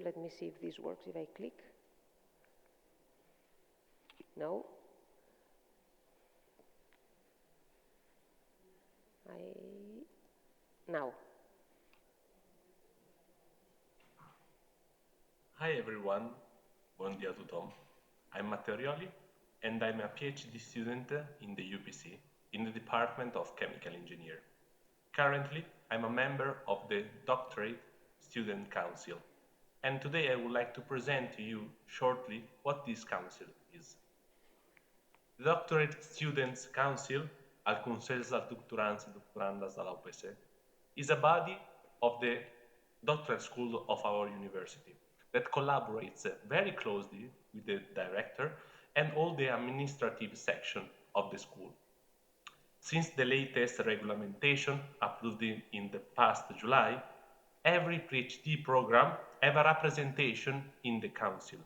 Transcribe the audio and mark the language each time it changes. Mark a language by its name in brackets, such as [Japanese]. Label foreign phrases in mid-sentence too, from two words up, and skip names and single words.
[English] Let me see if this works, if I click. No? Now. Hi everyone, [Catalan] buon dia a tothom. [English] I'm Matteo Rioli and I'm a PhD student in the UPC in the Department of Chemical Engineering. Currently, I'm a member of the Doctorate Student Council, and today I would like to present to you shortly what this council is. The Doctorate Students Council, [Catalan] al Consell dels Doctorands i Doctorandes de la UPC, [English] is a body of the doctoral school of our university that collaborates very closely with the director and all the administrative section of the school. Since the latest regulation approved in the past July, every PhD program has a representation in the council.